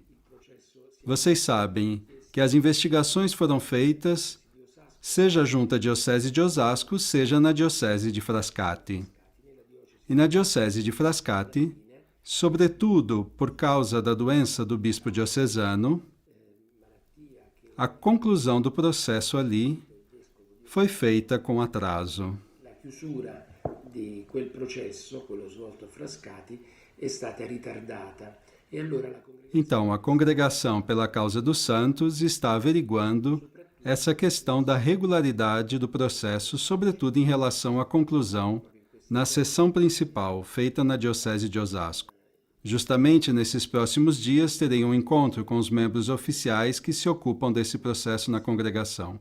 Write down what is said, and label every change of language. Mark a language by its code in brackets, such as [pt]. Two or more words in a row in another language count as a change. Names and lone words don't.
[pt] Vocês sabem que as investigações foram feitas, seja junto à Diocese de Osasco, seja na Diocese de Frascati. E na Diocese de Frascati, sobretudo por causa da doença do bispo diocesano, a conclusão do processo ali foi feita com atraso. [it] La chiusura di quel processo, quello svolto a Frascati, è stata ritardata. E allora la [pt] Então, a Congregação pela Causa dos Santos está averiguando essa questão da regularidade do processo, sobretudo em relação à conclusão na sessão principal, feita na Diocese de Osasco. Justamente nesses próximos dias terei um encontro com os membros oficiais que se ocupam desse processo na congregação.